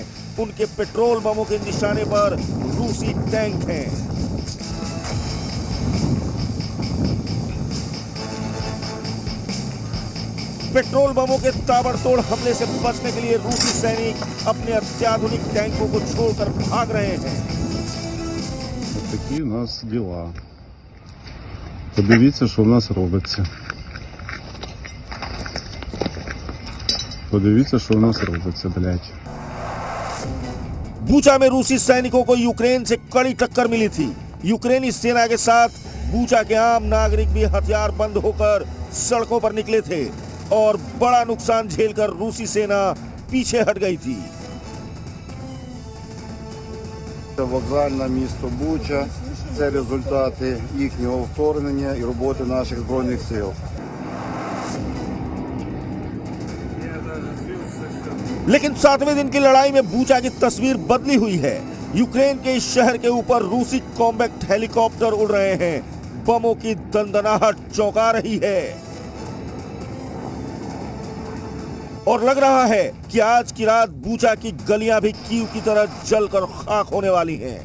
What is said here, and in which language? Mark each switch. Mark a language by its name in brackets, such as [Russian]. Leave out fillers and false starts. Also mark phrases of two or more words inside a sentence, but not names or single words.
[Hindi] उनके पेट्रोल बमों के निशाने पर रूसी टैंक हैं। पेट्रोल बमों के ताबड़तोड़ हमले से बचने के लिए रूसी सैनिक अपने अत्याधुनिक टैंकों को छोड़कर भाग रहे हैं। [Ukrainian] Ось такі у нас діла. Подивіться, що в нас робиться. Подивіться, що в нас робиться, блядь. [Hindi] बूचा में रूसी सैनिकों को यूक्रेन से कड़ी टक्कर मिली थी। यूक्रेनी सेना के साथ बूचा के आम नागरिक भी हथियार बंद होकर सड़कों पर निकले थे और बड़ा नुकसान झेलकर रूसी सेना पीछे हट गई थी। [Ukrainian] Вокзальне місто Буча – це результати їхнього вторгнення і роботи наших Збройних сил. [Hindi] लेकिन 7वें दिन की लड़ाई में बूचा की तस्वीर बदली हुई है। यूक्रेन के इस शहर के ऊपर रूसी [English] combat helicopter [Hindi] उड़ रहे हैं। बमों की दंदनाहट चौंका रही है और लग रहा है कि आज की रात बूचा की गलियां भी कीव की तरह जलकर खाक होने वाली हैं।